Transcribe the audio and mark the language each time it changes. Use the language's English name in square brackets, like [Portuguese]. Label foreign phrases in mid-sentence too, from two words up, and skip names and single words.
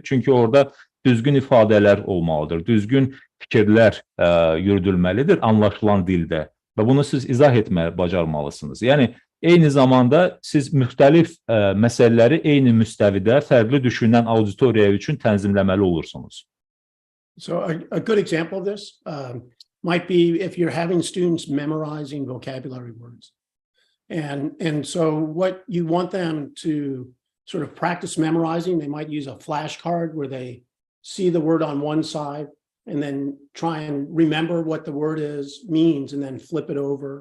[Azerbaijani] Çünki orada düzgün ifadələr olmalıdır, düzgün fikirlər yürüdülməlidir anlaşılan dildə və bunu siz izah etməyə bacarmalısınız. Yəni eyni zamanda siz müxtəlif məsələləri eyni müstəvidə fərqli düşünən auditoriya üçün tənzimləməli olursunuz. [English] So a good example of this might be if you're having students memorizing vocabulary words. And so what you want them to sort of practice memorizing, they might use a flashcard where they see the word on one side and then try and remember what the word means and then flip it over.